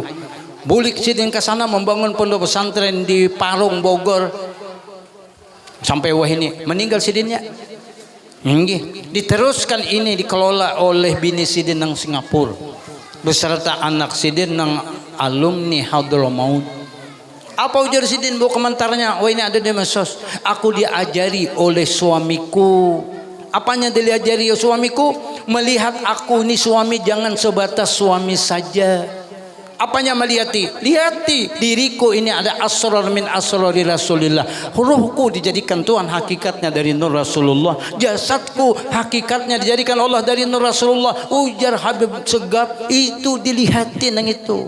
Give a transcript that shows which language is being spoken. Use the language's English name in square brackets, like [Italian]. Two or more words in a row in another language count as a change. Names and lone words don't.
[Banjar] Bulik sidin ke sana membangun pondok pesantren di Parung Bogor sampai wah ini meninggal sidinnya. Nggih, diteruskan ini dikelola oleh bini sidin nang Singapura beserta anak sidin nang alumni Hadramaut. Apa ujar sidin bu komentarnya? Oh ini ada di medsos. [Indonesian] Aku diajari oleh suamiku. Apanya diajari suamiku? Melihat aku ini suami jangan sebatas suami saja. [Banjar] Apanya melihati? [Indonesian] Lihati diriku ini ada [Arabic] أسرار من أسرار رسول الله. [Indonesian] Ruhku dijadikan Tuhan hakikatnya dari Nur Rasulullah. Jasadku hakikatnya dijadikan Allah dari Nur Rasulullah. [Banjar] Ujar Habib Segap itu dilihati nang itu.